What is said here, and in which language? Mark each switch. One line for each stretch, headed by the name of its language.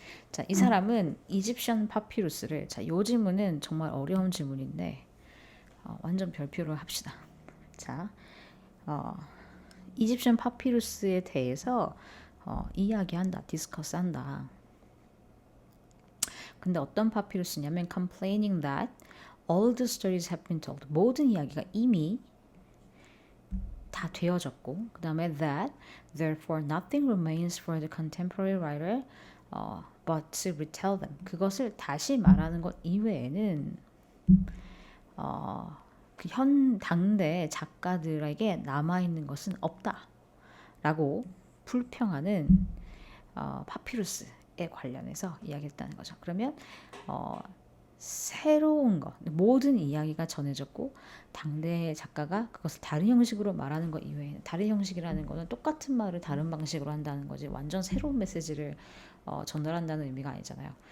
Korean: 자, 이 사람은 이집션 파피루스를, 자, 요 질문은 정말 어려운 질문인데 완전 별표로 합시다. 자, 이집션 파피루스에 대해서 이야기한다, 디스커스한다. 근데 어떤 파피루스냐면
English: complaining that all the stories have been told.
Korean: 모든 이야기가 이미 다 되어졌고, 그 다음에
English: that therefore nothing remains for the contemporary writer but to retell them.
Korean: 그것을 다시 말하는 것 이외에는 그 현 당대 작가들에게 남아 있는 것은 없다라고 불평하는 파피루스에 관련해서 이야기했다는 거죠. 그러면 새로운 것, 모든 이야기가 전해졌고 당대 작가가 그것을 다른 형식으로 말하는 것 이외에는, 다른 형식이라는 것은 똑같은 말을 다른 방식으로 한다는 거지 완전 새로운 메시지를 전달한다는 의미가 아니잖아요.